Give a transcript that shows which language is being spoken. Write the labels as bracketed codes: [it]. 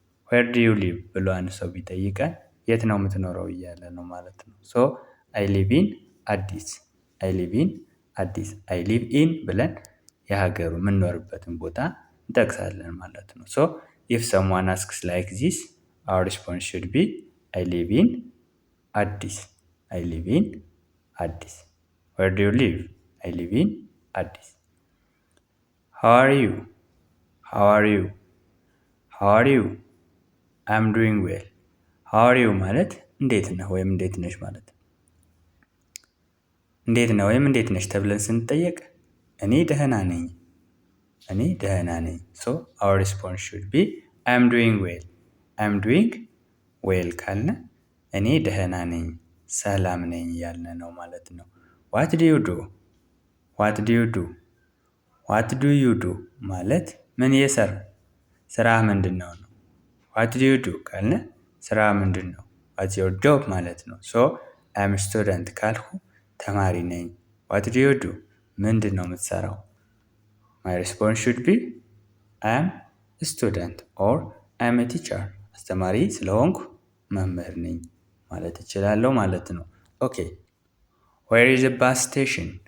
[en] Where do you live [am] ብሎ አንድ ሰው ቢጠይቀን የት ነው የምትኖረው እያለ ነው ማለት ነው። [en] I live in አዲስ። I live in አዲስ። I live in [am] ብለን የሀገሩ የምንኖርበትን ቦታ እንጠቅሳለን ማለት ነው። [en] if someone asks like this, our response should be I live in አዲስ። I live in አዲስ። Where do you live? I live in አዲስ። How are you? How are you? How are you? I'm doing well. How are you [am] ማለት እንዴት ነህ ወይም እንዴት ነሽ ማለት ነው። እንዴት ነህ ወይም እንዴት ነሽ ተብለን ስንጠየቅ እኔ ደህና ነኝ። እኔ ደህና ነኝ። [en] our response should be I'm doing well. I'm doing well [am] ካልነ እኔ ደህና ነኝ፣ ሰላም ነኝ እያልን ነው ማለት ነው። [en] What do you do? What do you do? What do you do [am] ማለት ምን እየሰራ ስራ ምንድነው ነው። What do you do ካልነ ስራ ምንድነው? [en] What's your job [am] ማለት ነው። [en] I'm a student [am] ካልሁ ተማሪ ነኝ። [en] What do you do? [am] ምንድነው የምትሰራው? [en] My response should be I'm a student or I'm a teacher. [am] አስተማሪ ስለሆንኩ መምህር ነኝ ማለት እችላለሁ ማለት ነው። [en] Where is the bus station?